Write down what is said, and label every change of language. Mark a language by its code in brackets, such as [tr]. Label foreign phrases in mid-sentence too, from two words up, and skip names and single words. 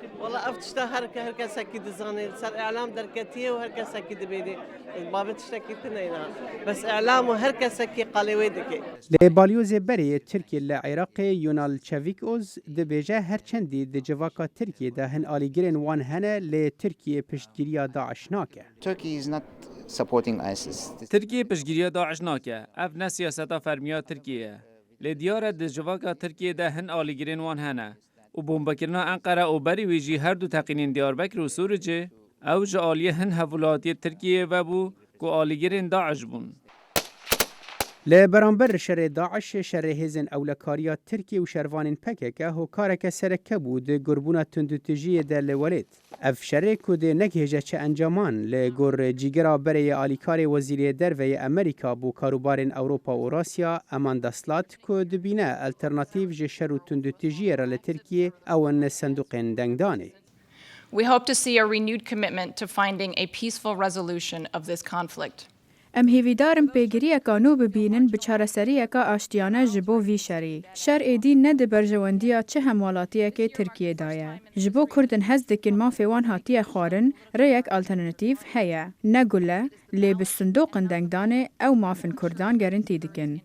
[ku] Valla ev tişta her kesekî dizanê ser elam derketiye û her kesekî dibêje. Babê tiştekî tune înan. Bes elam û her kesekî qalê wê dike. Lê balyozê berê Tirkiye li Iraqê Yunal Çevîkoz dibêje herçendî di civaka Tirkiye de hin alîgirên wan hene lê Tirkiye piştgiriya Daeş nake. [en] Turkey is not supporting ISIS. [ku] Tirkiye piştgiriya Daeş nake. Ev ne siyaseta fermiya Tirkiye. Lê diyar e di civaka Tirkiye de hin alîgirên wan hene. û bombekirina Enqere û berî wî jî her du teqînên Diyarbekir û Sûricê, ew ji aliyê hin hevwelatiyê Tirkiyeyê vebû ku alîgirên Daeş bûn. Li beramber şerê Daeş, şerê hêzên ewlekariya Tirkiye û şervanên PKK hokareke sereke bû di gurbûna tundûtujiyê de li Welêt. Ev şerê ku dê negihêje çi encaman li gor cîgera berê alîkarê Wezîriyê Derveyê Amerîka bû karûbarên Ewropa û Rasya eman destlat ku dibîne alternatîv ji şer û tundûtujiyê re li Tirkiye ew in sendûqên dengdanê. [en] We hope to see a renewed commitment to finding a peaceful resolution of this conflict. [ku] Em hêvîdarin pêgiriyeka nû bibînin bi çareseriyeka aştiyane ji bo vî şerê. Şer êdî ne di berjewendiya çi hemwalatiyekê Tirkiye da ye. Ji bo Kurdin hez dikin mafê wan hatiye xwarin, rêyek alternatîv heye. Ne gule, lê bi sindoqên dengdanê ew mafên Kurdan gerintî dikin.